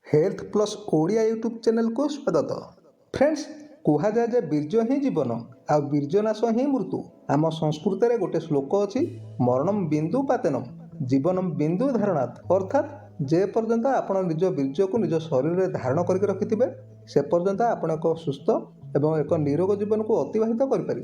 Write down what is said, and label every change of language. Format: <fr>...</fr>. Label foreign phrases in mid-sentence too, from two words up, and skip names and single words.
<or>ହେଲ୍ଥ ପ୍ଲସ ଓଡ଼ିଆ ୟୁଟ୍ୟୁବ ଚ୍ୟାନେଲ କୁ ସ୍ୱାଗତ। फ्रेंड्स, कुहाଯାଏ ଯେ ବୀର୍ଯ୍ୟ ହିଁ ଜୀବନ ଆଉ ବୀର୍ଯ୍ୟନାଶ ହିଁ ମୃତ୍ୟୁ। ଆମ ସଂସ୍କୃତିରେ ଗୋଟେ ଶ୍ଲୋକ ଅଛି,</or> <sa>मरणम् बिन्दु पातेनम् जीवनम् बिन्दु धारणात्।</sa> <or>ଅର୍ଥାତ୍ ଯେ ପର୍ଯ୍ୟନ୍ତ ଆପଣ ନିଜ ବୀର୍ଯ୍ୟକୁ ନିଜ ଶରୀରରେ ଧାରଣ କରିକି ରଖିଥିବେ ସେ ପର୍ଯ୍ୟନ୍ତ ଆପଣ ଏକ ସୁସ୍ଥ ଏବଂ ଏକ ନିରୋଗ ଜୀବନକୁ ଅତିବାହିତ କରିପାରିବେ।</or>